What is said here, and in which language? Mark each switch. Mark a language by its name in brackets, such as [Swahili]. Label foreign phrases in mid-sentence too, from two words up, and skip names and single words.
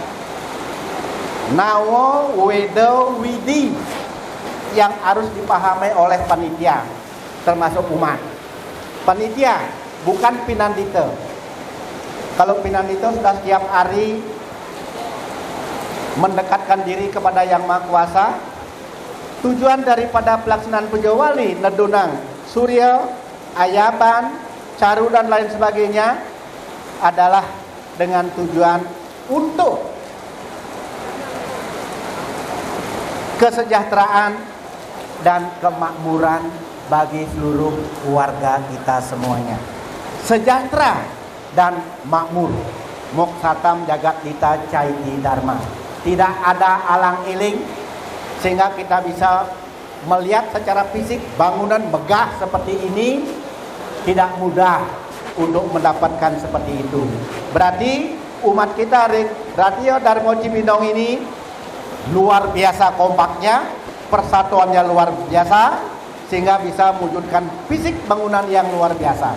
[Indonesian] Nawo Wedo Widi yang harus dipahami oleh panitia, termasuk umat. Panitia, bukan pinandita. Kalau pinandita sudah setiap hari mendekatkan diri kepada Yang Maha Kuasa, tujuan daripada pelaksanaan puja wali, nedunang, surya, ayaban, caru dan lain sebagainya adalah dengan tujuan untuk kesejahteraan dan kemakmuran bagi seluruh warga kita semuanya. Sejahtera dan makmur. [Sanskrit] Moksatam jagat dita caiti dharma. [Indonesian] Tidak ada alang-iling sehingga kita bisa melihat secara fisik bangunan megah seperti ini tidak mudah untuk mendapatkan seperti itu. Berarti umat kita Radio Darmo Cibinong ini luar biasa kompaknya, persatuannya luar biasa, sehingga bisa mewujudkan fisik bangunan yang luar biasa.